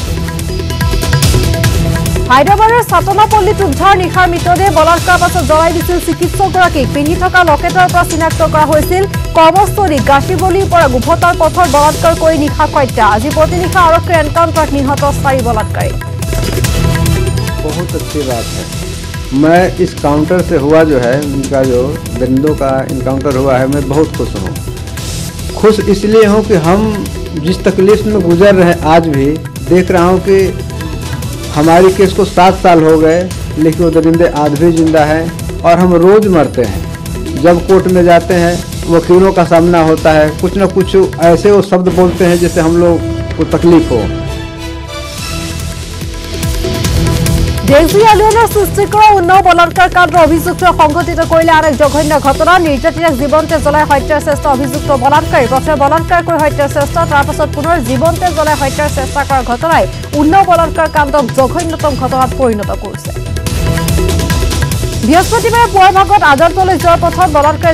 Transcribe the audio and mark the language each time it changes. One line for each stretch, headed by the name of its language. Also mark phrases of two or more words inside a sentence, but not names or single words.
Assamese: হায়দৰাবাদৰ সাতনাপল্লীত উদ্ধাৰ নিশাৰ মৃতদেহ বলাৎকাৰৰ পাছত জ্বলাই দিছিল চিকিৎসকগৰাকীক পিন্ধি থকা লকেটৰ পৰা চিনাক্ত কৰা হৈছিল কৰ্মস্থলী গাছিবলীৰ পৰা গুভতাৰ পথৰ বলাৎকাৰ কৰি নিশা হত্যা আজি পুৱতি নিশা আৰক্ষীৰ এনকাউণ্টাৰত নিহত 4 বলাৎকাৰী
Hindi: बहुत अच्छी बात है मैं इस काउंटर से हुआ जो है उनका जो दरिंदों का इनकाउंटर हुआ है मैं बहुत खुश हूँ खुश इसलिए हूँ कि हम जिस तकलीफ में गुजर रहे हैं आज भी देख रहा हूँ कि हमारी केस को 7 साल हो गए लेकिन वो दरिंदे आज भी जिंदा हैं और हम रोज़ मरते हैं जब कोर्ट में जाते हैं वकीलों का सामना होता है कुछ न कुछ ऐसे वो शब्द बोलते हैं जिससे हम लोग को तकलीफ हो
Assamese: দেশজুৰি আলোড়নৰ সৃষ্টি কৰা উন্নাও বলাৎকাৰ কাণ্ডৰ অভিযুক্ত সংঘটিত কৰিলে আন এক জঘন্য ঘটনা নিৰ্যাতিতাক জীৱন্তে জ্বলাই হত্যাৰ চেষ্টা অভিযুক্ত বলাৎকাৰী প্ৰথমে বলাৎকাৰ কৰি হত্যাৰ চেষ্টা তাৰ পাছত পুনৰ জীৱন্তে জ্বলাই হত্যাৰ চেষ্টা কৰাৰ ঘটনাই উন্নাও বলাৎকাৰ কাণ্ডক জঘন্যতম ঘটনাত পৰিণত কৰিছে বৃহস্পতিবাৰে পুৱাৰ ভাগত আদালতলৈ যোৱাৰ পথত বলাৎকাৰী